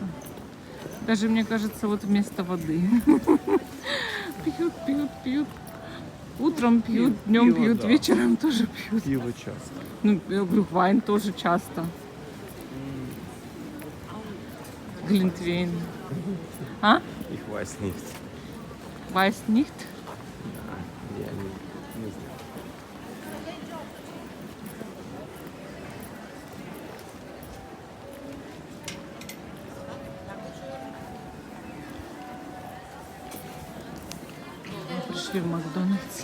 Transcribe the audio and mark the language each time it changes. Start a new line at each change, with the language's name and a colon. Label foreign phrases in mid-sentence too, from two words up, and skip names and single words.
Russian: Даже, мне кажется, вот вместо воды. Пьют, пьют, пьют. Утром пьют, днем пиво, пьют, да. вечером тоже пьют. Пиво часто. Ну, я говорю, вайн тоже часто. Глинтвейн. А?
German: Ich weiß nicht. Weiß nicht?
Russian: Я не знаю. Мы пришли в Макдональдс.